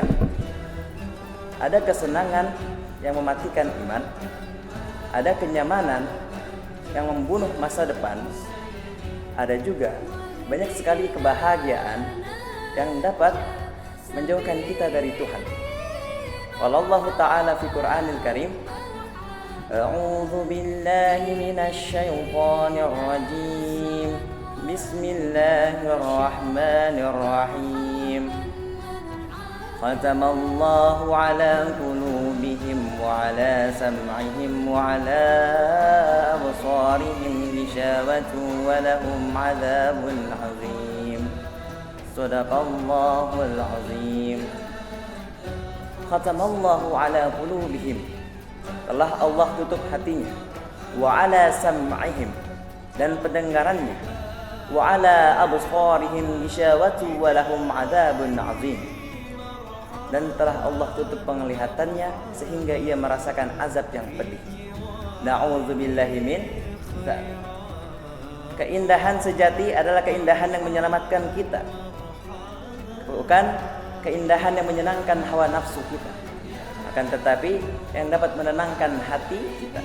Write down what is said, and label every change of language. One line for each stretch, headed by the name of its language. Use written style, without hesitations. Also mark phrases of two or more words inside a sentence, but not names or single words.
Indonesian: Ada kesenangan yang mematikan iman, ada kenyamanan yang membunuh masa depan, ada juga banyak sekali kebahagiaan yang dapat menjauhkan kita dari Tuhan.
Arabic: والله تعالى في القرآن الكريم أعوذ بالله من الشيطان الرجيم. بسم الله الرحمن الرحيم. ختم الله على قلوبهم وعلى سمعهم وعلى أبصارهم غشاوة ولهم عذاب عظيم. صدق الله العظيم. ختم الله على قلوبهم.
Indonesian: Telah Allah tutup hatinya,
Arabic: وعلى سمعهم,
Indonesian: dan pendengarannya,
Arabic: وعلى أبصارهم غشاوة ولهم عذاب عظيم.
Indonesian: Dan telah Allah tutup penglihatannya sehingga ia merasakan azab yang pedih.
Arabic: نعوذ بالله من ذلك.
Indonesian: Keindahan sejati adalah keindahan yang menyelamatkan kita, bukan keindahan yang menyenangkan hawa nafsu kita, akan tetapi yang dapat menenangkan hati kita.